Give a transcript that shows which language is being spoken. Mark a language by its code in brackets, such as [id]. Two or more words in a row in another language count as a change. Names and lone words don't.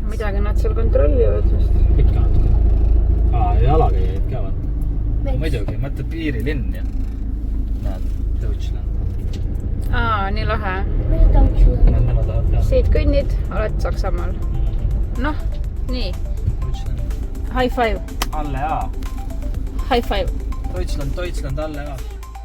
[et] Midagi nad seal kontrollivad vist. Ikka natuke. Jalakäijaid ka vaata. Muidugi, mõtled piirilinn ja näed, Deutschland. Nii lahe. Mida Deutschland? Nemad tahavad teha. Siit kõnnid, oled Saksamaal. Noh, nii. Deutschland. [en] High five. Alle A. High five. [et] Deutschland, alle ka.